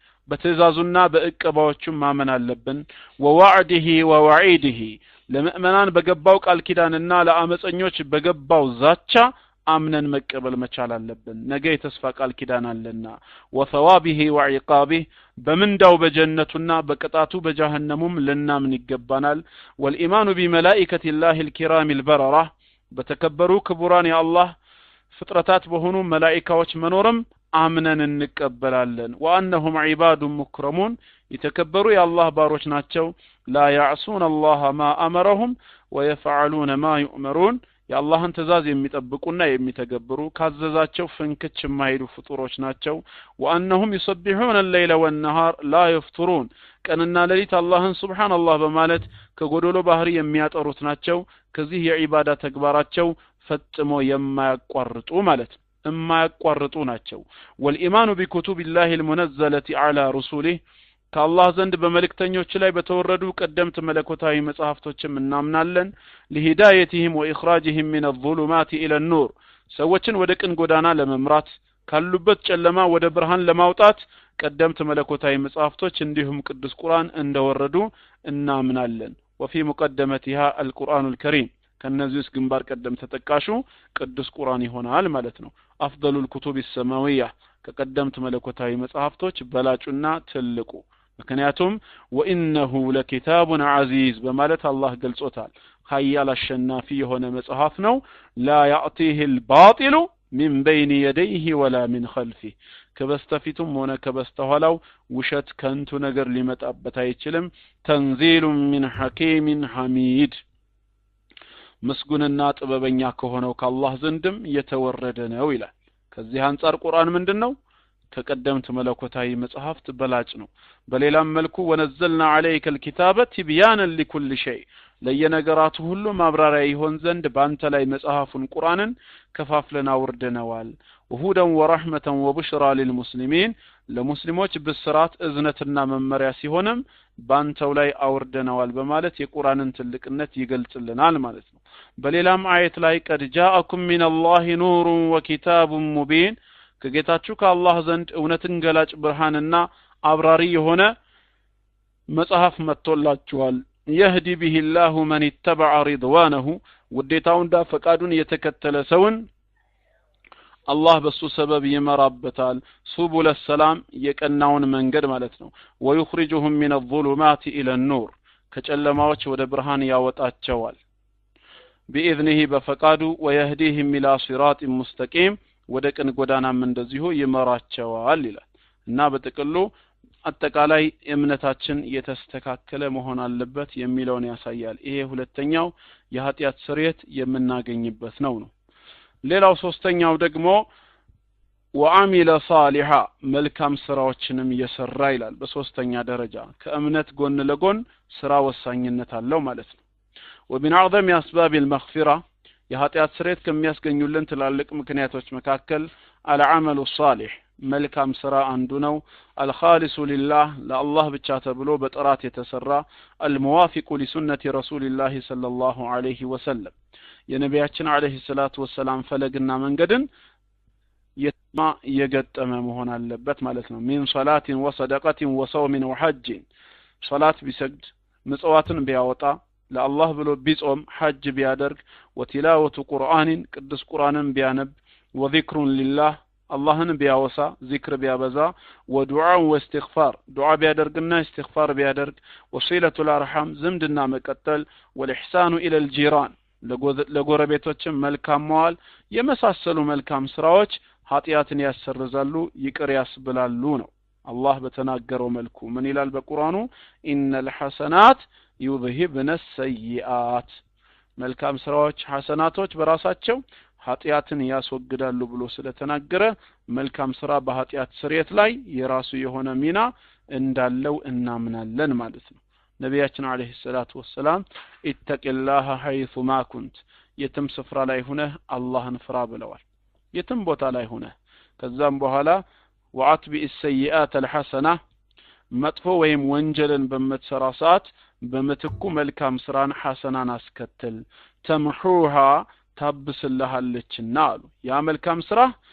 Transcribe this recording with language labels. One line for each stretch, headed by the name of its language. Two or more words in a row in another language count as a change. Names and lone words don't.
Amharic: በትእዛዙና በእቅባዎቹ ማመን አለብን
Arabic: ووعده ووعيده
Amharic: ለምእመናን በገባው ቃል ኪዳንና ለአመፀኞች በገባው ዛቻ አምነን መቀበል መቻል አለብን ነገ የተስፋ ቃል ኪዳን አለና
Arabic: وثوابه وعقابه
Amharic: በምንዳው በጀነቱና በቅጣቱ በጀሃነሙም ልናምን ይገባናል
Arabic: والإيمان بملائكة الله الكرام البررة
Amharic: በተከበሩ ክቡራን የአላህ ፍጥረታት በሆኑ መላእክቶች መኖርም አምነን እንቀበላለን
Arabic: وأنهم عباد
Amharic: مكرمون የተከበሩ የአላህ ባሮች ናቸው
Arabic: لا يعصون الله ما أمرهم ويفعلون ما يؤمرون
Amharic: የአላህን ትእዛዝ የሚጠብቁና የሚተገብሩ ካዘዛቸው ፍንክች የማይሉ ፍጡሮች ናቸው
Arabic: وأنهم يسبحون الليل والنهار لا يفترون
Amharic: ቀንና ሌሊት አላህን ሱብሃንአላህ በማለት ከጎዶሎ ባህሪ የሚያጠሩት ናቸው ከዚህ የዒባዳ ተግባራቸው ፈጽሞ የማያቋርጡ ማለት የማያቋርጡ ናቸው
Arabic: والإيمان بكتب الله المنزلة على رسله
Amharic: ከአላህ ዘንድ በመልእክተኞች ላይ በተወረዱ ቀደምት መለኮታዊ መጽሐፍቶችም እናምናለን
Arabic: لهدايتهم وإخراجهم من الظلمات إلى النور
Amharic: ሰዎችን ወደ ቅን ጎዳና ለመምራት ካሉበት ጨለማ ወደ ብርሃን ለማውጣት ቀደምት መለኮታዊ መጽሐፍቶች እንዲሁም ቅዱስ ቁርአን እንደወረዱ እናምናለን
Arabic: وفي مقدمتها القرآن الكريم
Amharic: ከነዚህ ውስጥ ግንባር ቀደም ተጠቃሹ ቅዱስ ቁርአን ይሆናል ማለት ነው
Arabic: أفضل الكتب السماوية
Amharic: ከቀደምት መለኮታዊ መጽሐፍቶች በላጩና ትልቁ ምክንያቱም
Arabic: وإنه لكتاب عزيز
Amharic: በማለት አላህ ገልጾታል ኃያል አሸናፊ የሆነ መጽሐፍ ነው
Arabic: لا يأتيه الباطل من بين يديه ولا من خلفه
Amharic: ከበስተፊቱም ሆነ ከበስተኋላው ውሸት ከንቱ ነገር ሊመጣበት አይችልም
Arabic: تنزيل من حكيم حميد
Amharic: መስጉንና ጥበበኛ ከሆነው ከአላህ ዘንድም የተወረደ ነው ይላል ከዚህ አንፃር ቁርአን ምንድነው ከቀደምት መለኮታዊ መጽሐፍት በላጭ ነው በሌላም መልኩ
Arabic: ونزلنا عليك الكتاب تبيانا لكل شيء
Amharic: ለየነገራቱ ሁሉ ማብራሪያ ይሆን ዘንድ ባንተ ላይ መጽሐፉን ቁርአንን ከፋፍለና ወርደነዋል
Arabic: وهدى ورحمة وبشرى للمسلمين
Amharic: ለሙስሊሞች ብስራት እዝነትና መመሪያ ሲሆንም ባንተው ላይ አወርደነዋል በማለት የቁርአንን ትልቅነት ይገልጽልናል ማለት ነው በሌላም አየት ላይ
Arabic: قد جاءكم من الله نور وكتاب مبين
Amharic: ከጌታችሁ ከአላህ ዘንድ እውነትን ገላጭ ብርሃንና አብራሪ የሆነ መጽሐፍ መጥቶላችኋል
Arabic: يهدي به الله من اتبع رضوانه
Amharic: ውዴታውንና ፈቃዱን የተከተለ ሰውን አላህ በሱ ሰበብ ይመራበታል
Arabic: سبل السلام
Amharic: የቀናውን መንገድ ማለት ነው
Arabic: ويخرجهم من الظلمات الى النور
Amharic: ከጨለማዎች ወደ ብርሃን ያወጣቸዋል بإذنه በፈቃዱ
Arabic: ويهديهم الى صراط مستقيم
Amharic: ወደ ቅን ጎዳናም እንደዚሁ ይመራቸዋል ይላል እና በጥቅሉ አጠቃላይ እምነታችን የተስተካከለ መሆን አለበት የሚለውን ያሳያል ይሄ ሁለተኛው የኃጢአት ስርየት የምናገኝበት ነው ሌላው ሶስተኛው ደግሞ
Arabic: وعمل صالحا
Amharic: መልካም ስራዎችንም የሰራ ይላል በሶስተኛ ደረጃ ከእምነት ጎን ለጎን ስራ ወሳኝነት አለው ማለት ነው
Arabic: ومن اعظم اسباب المغفرة
Amharic: የኃጢአት ስርየት ከሚያስገኙልን ትላልቅ ምክንያቶች መካከል
Arabic: العمل الصالح
Amharic: መልካም ስራ አንዱ ነው
Arabic: الخالص لله
Amharic: ለአላህ ብቻ ተብሎ በጥራት የተሰራ
Arabic: الموافق لسنة رسول الله صلى الله عليه وسلم
Amharic: የነቢያችን
Arabic: عليه الصلاة والسلام
Amharic: ፈለግና መንገድን የገጠመ መሆን አለበት ማለት ነው
Arabic: من صلاة وصدقة وصوم وحج صلاة
Amharic: ቢሰግድ መጽዋዕትን ቢያወጣ ለአላህ ብሎ ቢጾም ሐጅ ቢያደርግ
Arabic: وتلاوة قرآن
Amharic: ቅዱስ ቁርአንን ቢያነብ
Arabic: وذكر لله
Amharic: አላህን ቢያወሳ ዚክር ቢያበዛ ወዱዓ ወእስትግፋር ዱዓ ቢያደርግና እስትግፋር ቢያደርግ
Arabic: وصلة الارحام
Amharic: ዝምድና መቀጠል
Arabic: والإحسان إلى الجيران
Amharic: ለጎረቤቶችም መልካም መዋል የመሳሰሉ መልካም ስራዎች ኃጢአትን ያሰርዛሉ ይቅር ያስብላሉ ነው አላህ በተናገረው መልኩ ምን ይላል በቁርአኑ
Arabic: إن الحسنات يذهبن السيئات
Amharic: መልካም ስራዎች ሐሰናቶች በራሳቸው ኃጢአትን ያስወግዳሉ ብሎ ስለተናገረ መልካም ስራ በኃጢአት ስርየት ላይ የራሱ የሆነ ሚና እንዳለው እናምናለን ማለት ነው ነቢያችን
Arabic: عليه الصلاة والسلام اتق الله حيث ما كنت
Amharic: የትም ስፍራ ላይ ሆነህ አላህን ፍራ ብለዋል የትም ቦታ ላይ ሆነህ ከዛም በኋላ
Arabic: وأتبع السيئات الحسنة
Amharic: መጥፎ ወይም ወንጀልን በመትሰራ ሰዓት በመትኩ መልካም ስራን ሐሰናን አስከተል ተምሑሃ ታብስልሃለችና አሉ ያ መልካም ስራ